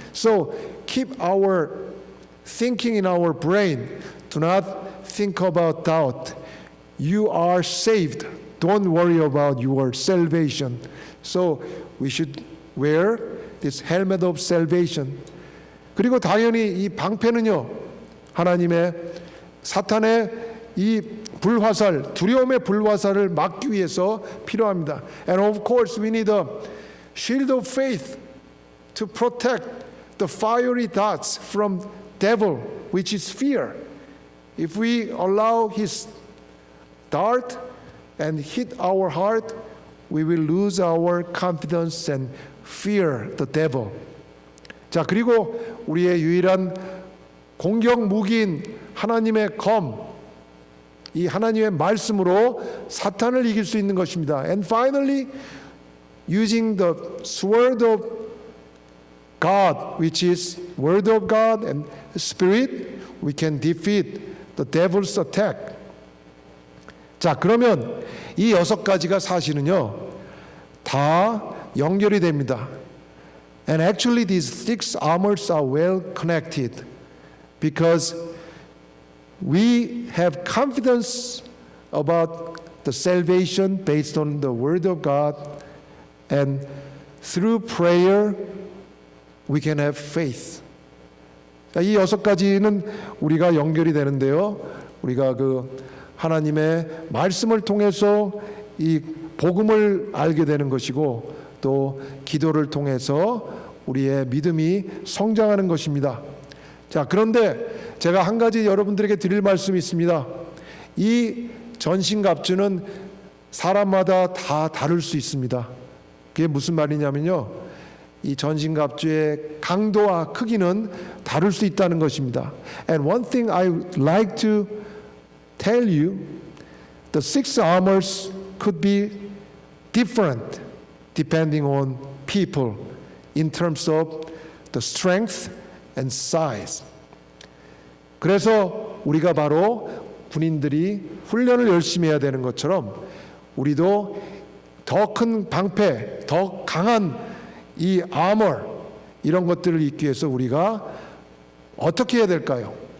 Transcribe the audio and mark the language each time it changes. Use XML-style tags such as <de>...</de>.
<en>So keep our thinking in our brain. Do not think about doubt. You are saved. Don't worry about your salvation. So we should wear this helmet of salvation.</en> <ko>그리고 당연히 이 방패는요, 하나님의 사탄의 이 불화살, 두려움의 불화살을 막기 위해서 필요합니다.</ko> <en>And of course we need a shield of faith to protect the fiery darts from devil, which is fear. If we allow his dart and hit our heart, we will lose our confidence and fear the devil.</en> <ko>자, 그리고 우리의 유일한 공격 무기인 하나님의 검, 이 하나님의 말씀으로 사탄을 이길 수 있는 것입니다.</ko> <en>And finally, using the sword of God, which is word of God and spirit, we can defeat the devil's attack.</en> <ko>자, 그러면 이 6가지가 사실은요, 다 연결이 됩니다.</ko> <en>And actually these 6 armors are well connected because we have confidence about the salvation based on the word of God, and through prayer we can have faith.</en> <ko>이 6가지는 우리가 연결이 되는데요. 우리가 그 하나님의 말씀을 통해서 이 복음을 알게 되는 것이고 또 기도를 통해서 우리의 믿음이 성장하는 것입니다. 자, 그런데 제가 한 가지 여러분들에게 드릴 말씀이 있습니다. 이 전신갑주는 사람마다 다 다를 수 있습니다. 그게 무슨 말이냐면요, 이 전신갑주의 강도와 크기는 다를 수 있다는 것입니다.</ko> <en>And one thing I would like to tell you, the 6 armors could be different depending on people in terms of the strength and size.</en> <ko>그래서 우리가 바로 군인들이 훈련을 열심히 해야 되는 것처럼 우리도 더 큰 방패, 더 강한 이 아머, 이런 것들을 입기 위해서 우리가 어떻게 해야 될까요?</ko>